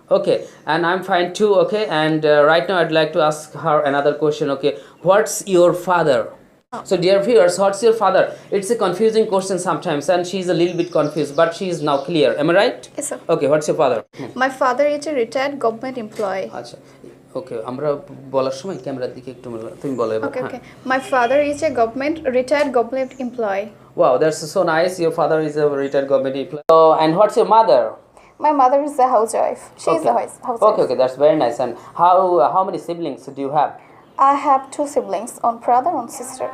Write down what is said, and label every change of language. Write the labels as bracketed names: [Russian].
[English] Okay, and I'm fine too. Okay, and right now I'd like to ask her another question. Okay, what's your father? So, dear viewers, what's your father? It's a confusing question sometimes, and she's a little bit confused, but she is now clear. Am I right? Yes, sir. Okay, what's your father? My father is a retired government employee. [Bangla] আচ্ছা ওকে আমরা বলার সময় ক্যামেরার দিকে একটু তুমি বলো এবার [English] Okay, okay. My father is a retired government employee. Wow, that's so nice. Your father is a retired government employee. So, and what's your mother? My mother is a housewife. She is a housewife. Okay, that's very nice. And how many siblings do you have? I have 2 siblings, one brother, one sister.